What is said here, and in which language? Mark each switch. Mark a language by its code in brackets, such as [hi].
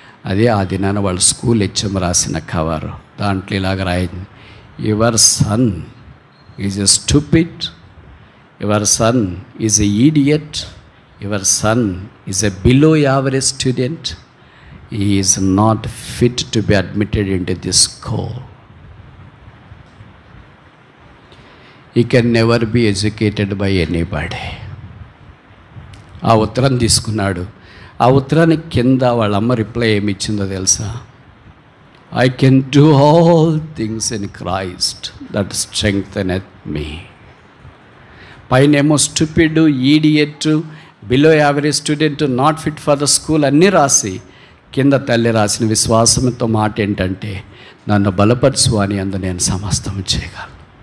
[te] అదే ఆ దినాన వాళ్ళ స్కూల్ హెచ్ఎం రాసిన కవరు. దాంట్లో ఇలాగ రాయింది, [en] Your son is a stupid, your son is a idiot, your son is a below average student, he is not fit to be admitted into this school. He can never be educated by anybody. [te] ఆ ఉత్తరం తీసుకున్నాడు. ఆ ఉత్తరానికి కింద వాళ్ళ అమ్మ reply ఏమి ఇచ్చిందో తెలుసా? [en] I can do all things in Christ that strengtheneth me. [te] పైనేమో [en] stupid, idiot, below average student, not fit for the school [te] అన్నీ రాసి, కింద తల్లి రాసిన విశ్వాసంతో మాట ఏంటంటే, నన్ను బలపరచువాని అందు నేను సమస్తం చేయగలను.